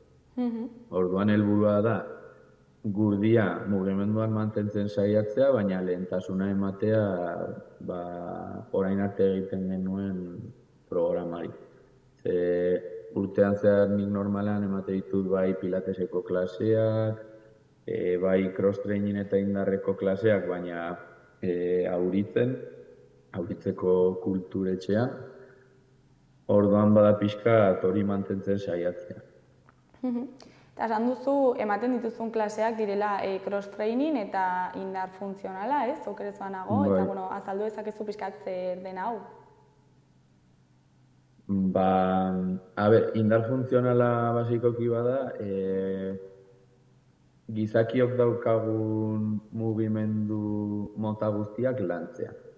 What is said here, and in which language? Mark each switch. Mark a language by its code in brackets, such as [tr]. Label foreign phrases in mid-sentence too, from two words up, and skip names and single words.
[eu] Orduan helburua da, gurdia mugimenduan mantentzen saiatzea, baina lehentasuna ematea orain arte egiten genuen programari. Urtean zehar nik normalan emate ditut bai pilateseko klaseak, bai cross-training eta indarreko klaseak, baina auritzeko kulturetxean, orduan bada pixka hori mantentzen saiatzea. Eta esan duzu, ematen dituzun klaseak direla cross-training eta indar funtzionala, ez? Okerez banago, eta azaldu ezakezu pixkat zer den hau? Indar funtzionala basikoki bada, gizakiok daukagun mugimendu mota guztiak lantzea.